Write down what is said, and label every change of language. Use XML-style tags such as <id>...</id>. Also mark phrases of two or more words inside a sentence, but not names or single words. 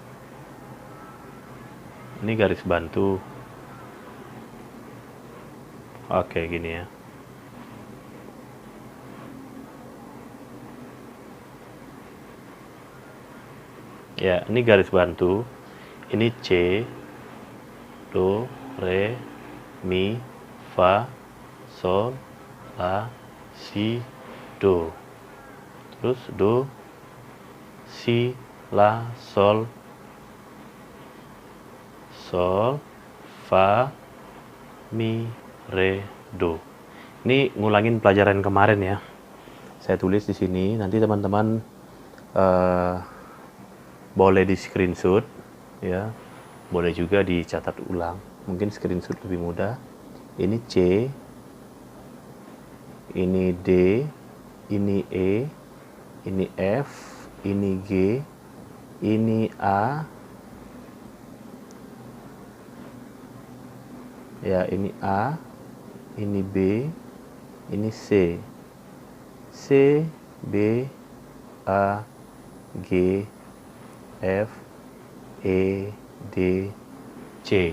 <id>Ini garis bantu. Oke, gini ya. Ya, ini garis bantu. Ini C, Do, Re, Mi, Fa, Sol, La, Si, Do. Terus Do, Si, La, Sol, Sol, Fa, Mi, Re, Do. Ini ngulangin pelajaran kemarin ya. Saya tulis di sini. Nanti teman-teman boleh di screenshot ya. Boleh juga dicatat ulang. Mungkin screenshot lebih mudah. Ini C, ini D, ini E, ini F, ini G, ini A, ya ini A, ini B, ini C, C, B, A, G, F, E, D, C.</id>